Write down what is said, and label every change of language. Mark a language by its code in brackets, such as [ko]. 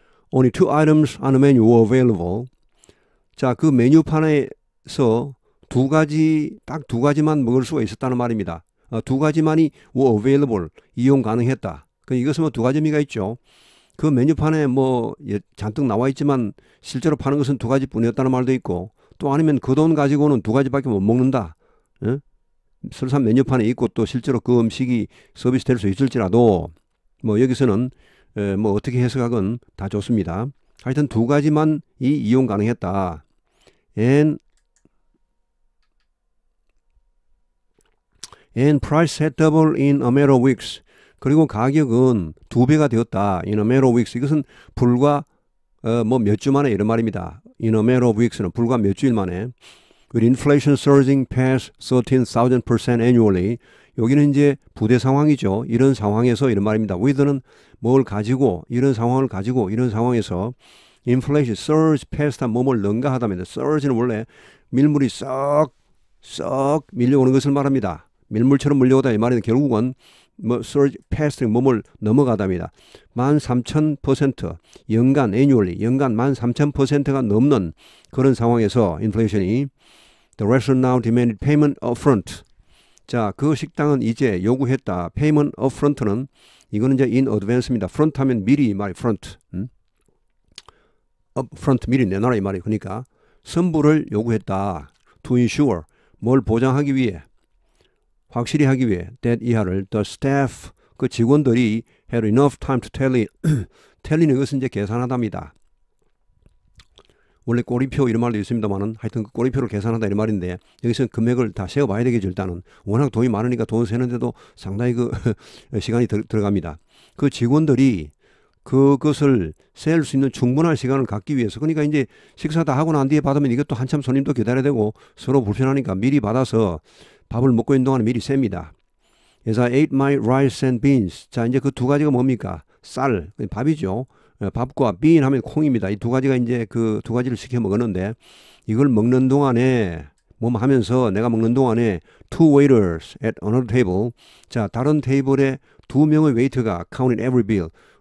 [en] Only 2 items on the menu were available. [ko] 자, 그 메뉴판에서 딱 두 가지만 먹을 수가 있었다는 말입니다. 두 가지만이 [en] were available, [ko] 이용 가능했다. 이것은 뭐 두 가지 의미가 있죠. 그 메뉴판에 뭐 잔뜩 나와 있지만 실제로 파는 것은 두 가지뿐이었다는 말도 있고, 또 아니면 그 돈 가지고는 두 가지밖에 못 먹는다. 설사 메뉴판에 있고 또 실제로 그 음식이 서비스될 수 있을지라도 뭐 여기서는 뭐 어떻게 해석하건 다 좋습니다. 하여튼 두 가지만 이용 가능했다. [en] And price had doubled in a matter of weeks. [ko] 그리고 가격은 2배가 되었다. [en] In a matter of weeks. [ko] 이것은 불과 뭐 몇 주 만에 이런 말입니다. [en] In a matter of weeks [ko] 는 불과 몇 주일 만에. [en] With inflation surging past 13,000% annually. [ko] 여기는 이제 부대 상황이죠. 이런 상황에서 이런 말입니다. with는 뭘 가지고, 이런 상황을 가지고, 이런 상황에서 [en] inflation surge past [ko] 뭐뭘 능가하다면, surge는 원래 밀물이 썩 밀려오는 것을 말합니다. 밀물처럼 밀려오다 이 말인데 결국은 뭐 [en] surge past [ko] 뭐뭘 넘어가답니다. 13,000% 연간 annually 연간 13,000%가 넘는 그런 상황에서 인플레이션이 [en] the restaurant now demanded payment upfront. [ko] 자, 그 식당은 이제 요구했다. [en] payment upfront [ko] 는 이거는 이제 [en] in advance [ko] 입니다. front 하면 미리 말이 front. upfront 미리 내놔라 이 말이. 그러니까 선불을 요구했다. [en] to ensure [ko] 뭘 보장하기 위해, 확실히 하기 위해 that 이하를 [en] the staff [ko] 그 직원들이 [en] had enough time to tally. [ko] tally는 이것은 이제 계산하답니다. 원래 꼬리표 이런 말도 있습니다만은 하여튼 그 꼬리표를 계산하다 이런 말인데 여기서 금액을 다 세어봐야 되겠죠. 일단은 워낙 돈이 많으니까 돈 세는데도 상당히 그 시간이 들어갑니다. 그 직원들이 그것을 셀 수 있는 충분한 시간을 갖기 위해서, 그러니까 이제 식사 다 하고 난 뒤에 받으면 이것도 한참 손님도 기다려야 되고 서로 불편하니까 미리 받아서 밥을 먹고 있는 동안에 미리 셉니다. [en] As I ate my rice and beans. [ko] 자, 이제 그 두 가지가 뭡니까? 쌀, 밥이죠. 밥과 bean 하면 콩입니다. 이 두 가지가 이제 그 두 가지를 시켜 먹었는데 이걸 먹는 동안에 하면서 내가 먹는 동안에 [en] two waiters at another table. [ko] 자, 다른 테이블에 두 명의 웨이터가 [en] counted every bill.